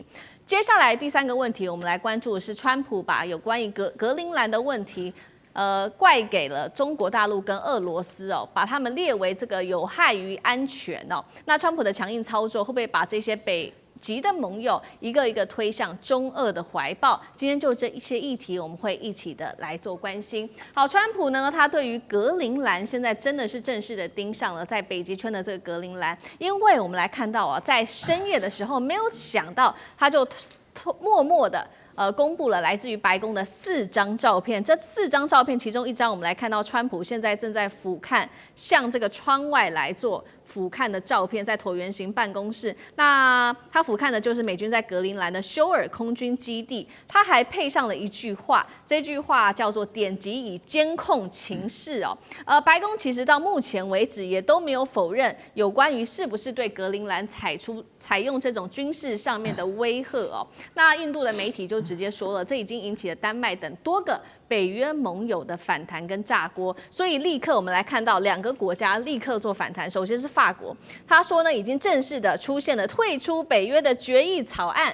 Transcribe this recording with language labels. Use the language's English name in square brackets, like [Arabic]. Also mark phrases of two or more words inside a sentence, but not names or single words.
[Chinese] 接下來第三個問題，我們來關注的是川普把有關於格陵蘭的問題，怪給了中國大陸跟俄羅斯哦，把他們列為這個有害於安全哦。那川普的強硬操作會不會把這些北極的盟友一個一個推向中俄的懷抱？今天就這一些議題，我們會一起的來做關心。好，川普呢，他對於格陵蘭現在真的是正式的盯上了在北极圈的這個格陵蘭，因為我們來看到啊，在深夜的時候，沒有想到他就默默的公布了來自於白宮的4張照片。這4張照片，其中一張我們來看到川普現在正在俯瞰向這個窗外來做俯瞰的照片，在橢圓形辦公室。那他俯瞰的就是美軍在格陵蘭的休爾空軍基地。他還配上了一句話，這句話叫做"點擊以監控情勢"哦。白宮其實到目前為止也都沒有否認有關於是不是對格陵蘭採用這種軍事上面的威嚇哦。那印度的媒體就直接說了，這已經引起了丹麥等多個北約盟友的反彈跟炸鍋，所以立刻我們來看到2個國家立刻做反彈。首先是法國，他說呢，已經正式的出現了退出北約的決議草案。